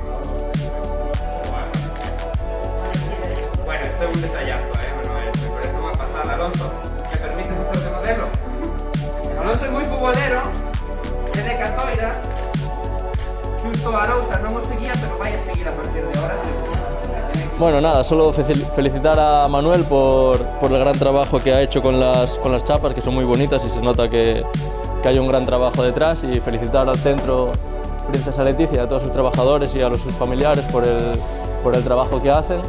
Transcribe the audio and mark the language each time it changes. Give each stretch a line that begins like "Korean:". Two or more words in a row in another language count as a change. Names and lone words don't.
Galician: Bueno, este é un detallazo, Manuel, me parece unha pasada.
Spanish: Alonso, ¿me permites hacer de modelo?
Galician: Alonso é moi futbolero, é de Catoira, xusto a Arousa non o seguía, pero vai a seguir a partir de ahora seguro.
Spanish: Bueno, nada, solo felicitar a Manuel por el gran trabajo que ha hecho con las chapas, que son muy bonitas y se nota que hay un gran trabajo detrás, y felicitar al centro Princesa Leticia, a todos sus trabajadores y a sus familiares por el trabajo que hacen.